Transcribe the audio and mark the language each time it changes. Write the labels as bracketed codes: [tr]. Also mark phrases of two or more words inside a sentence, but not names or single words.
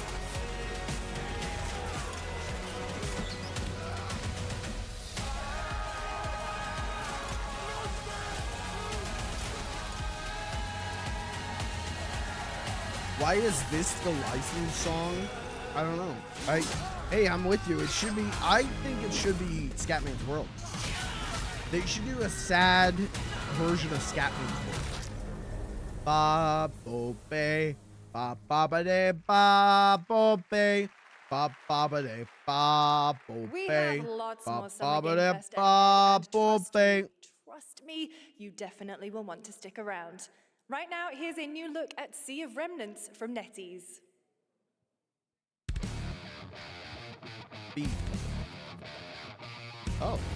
[en] Why is this the licensed song? I don't know. Hey, I'm with you. It should be. I think it should be Scatman's World. They should do a sad version of Scatman's World. Ba bo be, ba ba ba de ba bo be, ba ba ba de ba bo We be, have lots ba more ba Summer ba Game de Fest ba ahead, and bo be. trust me, you definitely will want to stick around. Right now, here's a new look at Sea of Remnants from NetEase. B. Oh.